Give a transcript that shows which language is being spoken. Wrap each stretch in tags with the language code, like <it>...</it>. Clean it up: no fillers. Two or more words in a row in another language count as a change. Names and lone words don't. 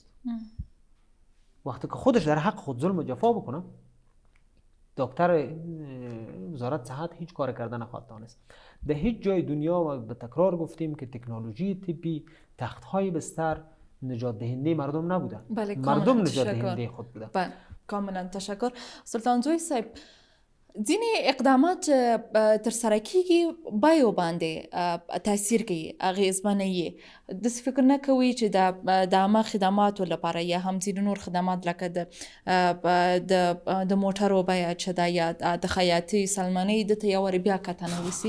<fa>وقتی که خودش در حق خود ظلم و جفا بکنه، دکتر وزارت صحت هیچ کار کردن نخواهد دانست. در هیچ جای دنیا و به تکرار گفتیم که تکنولوژی طبی، تخت‌های بستر نجات دهنده مردم نبودن. بله، مردم نجات دهنده خود بودن. بله، کاملا تشکر.</fa> <ps>سلطان زوی صاحب، ځینې اقدامات ترسره کیږي بیو باندې تاثیر کوي، اغیزمنه یې. داسې فکر نه کوئ چې د عامه خدماتو لپاره یا هم ځینې نور خدمات لکه د موټرو بیه چې ده یا د خیاطۍ سلمنۍ ده ته یو وارې بیا کتنه وسي؟</ps>